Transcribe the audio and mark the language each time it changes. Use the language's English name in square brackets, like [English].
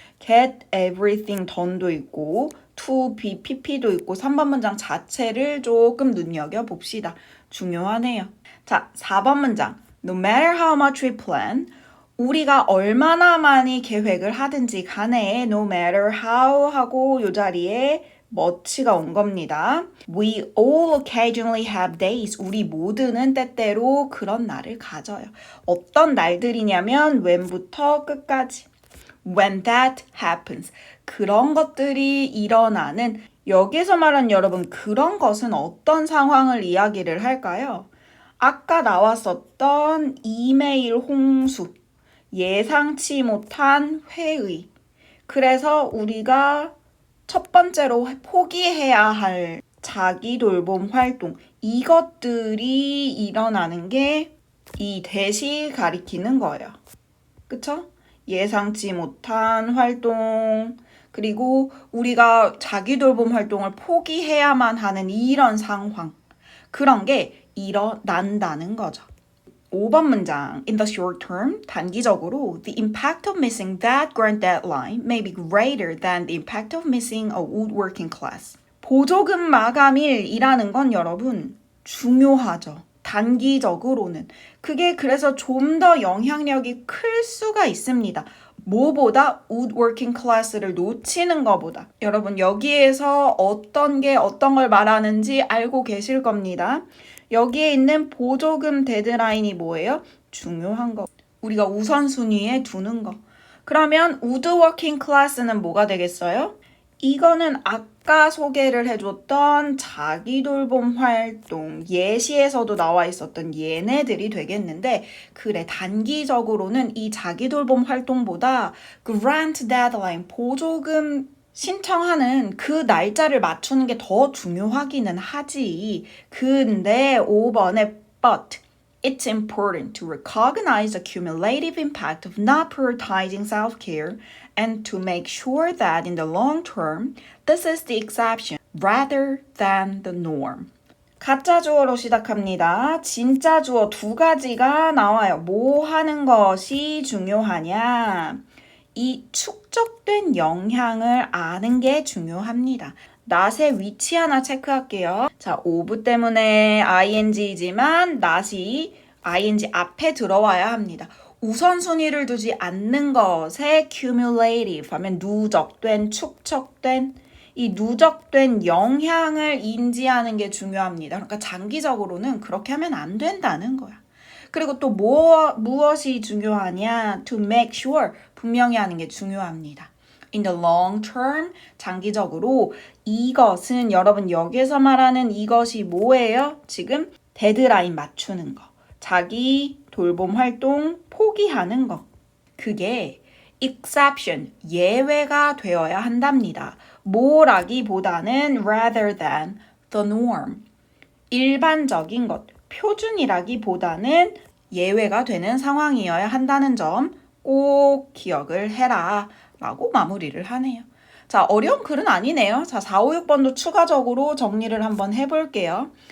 [English] get everything done도 [Korean] 있고 to be pp도 있고 3번 문장 자체를 조금 눈여겨봅시다. 중요하네요. 자, 4번 문장. [English] No matter how much we plan, [Korean] 우리가 얼마나 많이 계획을 하든지 간에 no matter how 하고 요 자리에 much가 온 겁니다. [English] We all occasionally have days. [Korean] 우리 모두는 때때로 그런 날을 가져요. 어떤 날들이냐면 when부터 끝까지. [English] When that happens. [Korean] 그런 것들이 일어나는 여기서 말한 여러분 그런 것은 어떤 상황을 이야기를 할까요? 아까 나왔었던 이메일 홍수, 예상치 못한 회의. 그래서 우리가 첫 번째로 포기해야 할 자기 돌봄 활동, 이것들이 일어나는 게 이 대시 가리키는 거예요. 그쵸? 예상치 못한 활동, 그리고 우리가 자기 돌봄 활동을 포기해야만 하는 이런 상황, 그런 게 일어난다는 거죠. 5번 문장. [English] In the short term, [Korean] 단기적으로 [English] the impact of missing that grant deadline may be greater than the impact of missing a woodworking class. [Korean] 보조금 마감일이라는 건 여러분 중요하죠. 단기적으로는. 그게 그래서 좀 더 영향력이 클 수가 있습니다. 뭐보다 woodworking class를 놓치는 것보다. 여러분 여기에서 어떤 걸 말하는지 알고 계실 겁니다. 여기에 있는 보조금 데드라인이 뭐예요? 중요한 거. 우리가 우선순위에 두는 거. 그러면 woodworking class는 뭐가 되겠어요? 이거는 아까 소개를 해줬던 자기 돌봄 활동, 예시에서도 나와 있었던 얘네들이 되겠는데, 그래, 단기적으로는 이 자기 돌봄 활동보다 grant deadline, 보조금 신청하는 그 날짜를 맞추는 게 더 중요하기는 하지. 근데 5번에 [English] but it's important to recognize the cumulative impact of not prioritizing self-care and to make sure that in the long term, this is the exception rather than the norm. [Korean] 가짜 주어로 시작합니다. 진짜 주어 두 가지가 나와요. 뭐 하는 것이 중요하냐? 이 축적된 영향을 아는 게 중요합니다. not의 위치 하나 체크할게요. 자, 오브 때문에 ing이지만 not이 ing 앞에 들어와야 합니다. 우선순위를 두지 않는 것에 cumulative 하면 누적된, 축적된, 이 누적된 영향을 인지하는 게 중요합니다. 그러니까 장기적으로는 그렇게 하면 안 된다는 거야. 그리고 또 무엇이 중요하냐? [English] To make sure, [Korean] 분명히 하는 게 중요합니다. [English] In the long term, [Korean] 장기적으로 이것은 여러분 여기서 말하는 이것이 뭐예요? 지금 데드라인 맞추는 거. 자기 돌봄 활동 포기하는 거. 그게 exception, 예외가 되어야 한답니다. 뭐라기보다는 [English] rather than the norm. [Korean] 일반적인 것, 표준이라기보다는 예외가 되는 상황이어야 한다는 점 꼭 기억을 해라 라고 마무리를 하네요. 자, 어려운 글은 아니네요. 자, 4, 5, 6번도 추가적으로 정리를 한번 해볼게요.